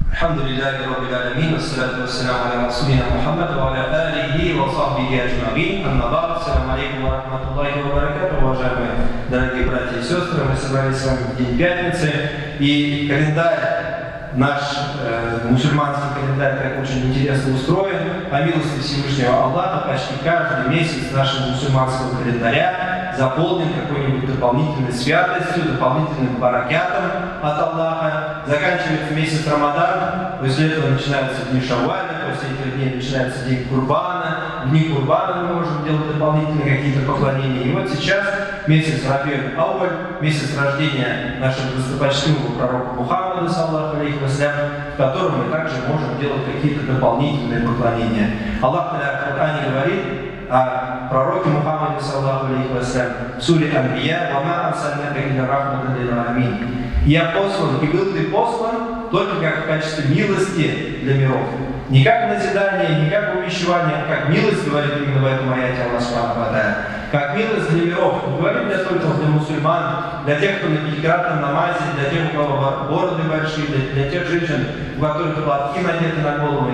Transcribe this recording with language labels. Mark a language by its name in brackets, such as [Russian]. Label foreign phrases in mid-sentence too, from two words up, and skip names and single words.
[Arabic] الحمد لله رب العالمين الصلاة والسلام على رسولنا محمد وعلى آله وصحبه أجمعين أما بعد السلام عليكم ورحمة الله وبركاته, [Russian] уважаемые дорогие братья и сестры, мы собрались с вами в день пятницы, и календарь наш, мусульманский календарь, так очень интересно устроен. По милости Всевышнего Аллаха, почти каждый месяц нашего мусульманского календаря заполнен какой-нибудь дополнительной святостью, дополнительным баракятом от Аллаха. Заканчивается месяц Рамадан, после этого начинаются дни Шавваля, после этих дней начинается день Курбана. В дни Курбана мы можем делать дополнительные какие-то поклонения. И вот сейчас месяц Рабиуль Ауаль, месяц рождения нашего достопочтимого пророка Мухаммада, [Arabic] صلى الله عليه وسلم, [Russian] в котором мы также можем делать какие-то дополнительные поклонения. Аллах в Коране говорит о пророке Мухаммаде, [Arabic] صلى الله عليه وسلم, [Russian] в суре Анбия: [Arabic] «وما أرسلناك إلا رحمة للعالمين». [Russian] Я послан, и был ты послан только как в качестве милости для миров. Не как назидание, не как увещевание, а как милость, говорит именно в этом аяте Аллах [Arabic] سبحانه وتعالى. [Russian] Как милость для миров. Не говорит для только для мусульман, для тех, кто на пятикратном намазе, для тех, у кого бороды большие, для тех женщин, у которых платки надеты на голову.